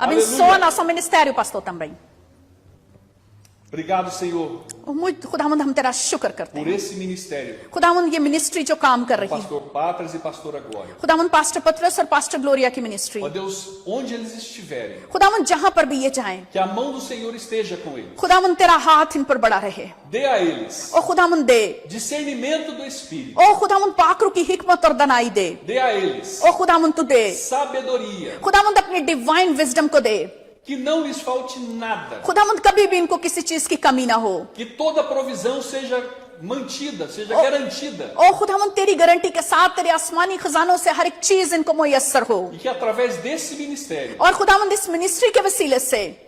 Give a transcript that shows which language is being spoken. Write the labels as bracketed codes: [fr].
[pt] Abençoa nosso ministério, pastor, também. Obrigado, Senhor, muito [hi] खुदावंद हम तेरा शुक्र करते [pt] por [hi] हैं, [pt] esse ministério. [hi] खुदावंद ये मिनिस्ट्री जो काम कर रही है, [pt] Pastor Patras e pastora Glória. [hi] खुदावंद पास्टर पतरस और पास्टर ग्लोरिया की ministry, [pt] Ó Deus, onde eles estiverem, [hi] खुदावंद जहां पर भी ये जाएं, [pt] que a mão do Senhor esteja com eles. [hi] खुदावंद तेरा हाथ इन पर बड़ा रहे, [pt] Dê a eles [hi] ओ खुदावंद दे, [pt] discernimento do Espírito. [hi] ओ खुदावंद पाकरू की हिकमत और दनाई दे, [pt] Dê a eles [hi] ओ खुदावंद तू दे, [pt] sabedoria. [hi] खुदावंद अपनी डिवाइन विजडम को दे, [pt] Que não lhes falte nada. [hi] खुदावंद कभी भी इनको किसी चीज की कमी ना हो, [pt] Que toda provisão seja mantida, seja garantida. [hi] ओ खुदावंद तेरी गारंटी के साथ तेरे आसमानी खजानों से हर एक चीज इनको मुयस्सर हो, [pt] E que através desse ministério, [hi] और खुदावंद इस मिनिस्ट्री के वसीले से